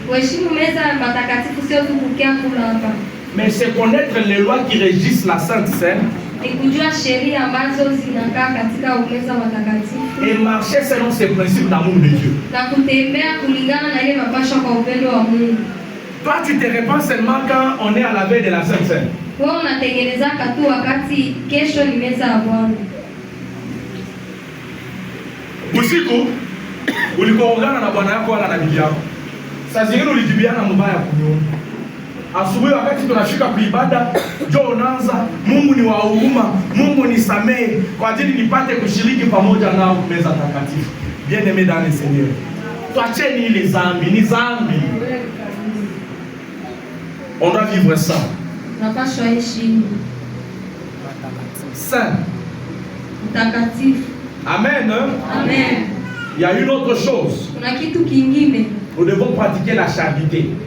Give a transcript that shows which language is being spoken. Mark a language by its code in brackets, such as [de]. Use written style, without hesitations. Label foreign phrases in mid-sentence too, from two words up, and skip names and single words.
[fr] Mais c'est connaître les lois qui régissent la Sainte Seine et marcher selon ces principes d'amour de Dieu. Toi, tu te répands seulement quand on est à la veille de la Sainte Seine. [sw] Usiku ulikoongana na bwana yako wala na bibi yako. Saa zingine ulijibiana mbaya kunyuma. Asubuhi wakati tunafika kuibada, njoo unaanza, Mungu ni wa huruma, Mungu nisamehe kwa ajili nipate kushiriki pamoja nao meza takatifu. [fr] Bien-aimés dans le Seigneur. [sw] Tuacheni ile zambi, ni zambi. [fr] On doit vivre ça. Saint. Amen. Amen. Il y a une autre chose. Nous devons pratiquer la charité.